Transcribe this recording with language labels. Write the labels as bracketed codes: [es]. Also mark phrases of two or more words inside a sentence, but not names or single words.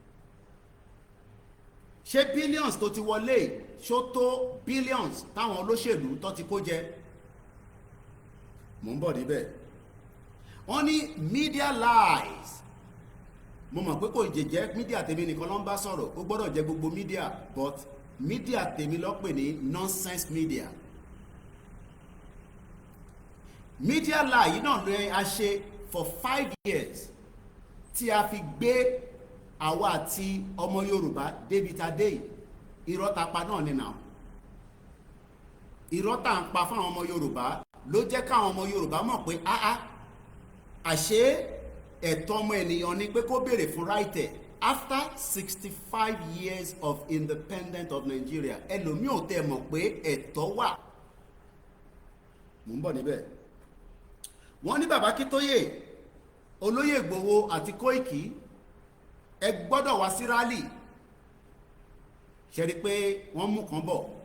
[yo] Ṣé billions tó ti wọlé ṣó tó billions táwọn olóṣèlú tó ti kó jẹ? Mo ń bọ̀ níbẹ̀. Wọ́n ní [en] media lies. [yo] Mo mọ̀ pé kò jẹ́ media tèmi nìkan ló ń bá sọ̀rọ̀, ó gbọ́dọ̀ jẹ́ gbogbo media, but media tèmi ló pè ní [en] nonsense media. Media lie [yo] yìí náà ló a ṣe [en] for 5 years [yo] tí a fi gbé àwa àti ọmọ Yorùbá débi tá dé yìí. Irọ́ ta pa náà ni náà. Irọ́ tá ń pa fún àwọn ọmọ Yorùbá ló jẹ́ káwọn ọmọ Yorùbá mọ̀ pé àṣé ẹ̀tọ́ ọmọ ènìyàn ni pé kó béèrè fún right ẹ̀. [en] After 65 years of independence of Nigeria, [yo] ẹlòmíì ò tẹ́ mọ̀ pé ẹ̀tọ́ wà. Mo ń bọ̀ níbẹ̀. Wọ́n ní bàbá Akintoye, olóyè Ìgbòho àti Koiki ẹ gbọ́dọ̀ wá sí rally. Ṣe rí pé wọ́n mú kan bọ̀.